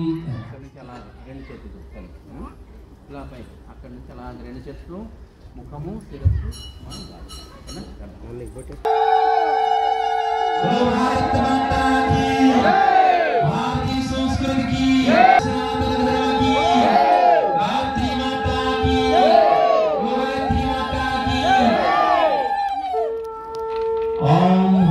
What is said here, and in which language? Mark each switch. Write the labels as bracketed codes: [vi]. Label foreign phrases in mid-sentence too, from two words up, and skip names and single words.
[te] అక్కడి నుంచి అలా రెండు చేతులు ముఖము శిరస్సు [hi] भारत माता की भारतीय संस्कृति की सनातन धर्म की भारती माता की भारती माता की ओम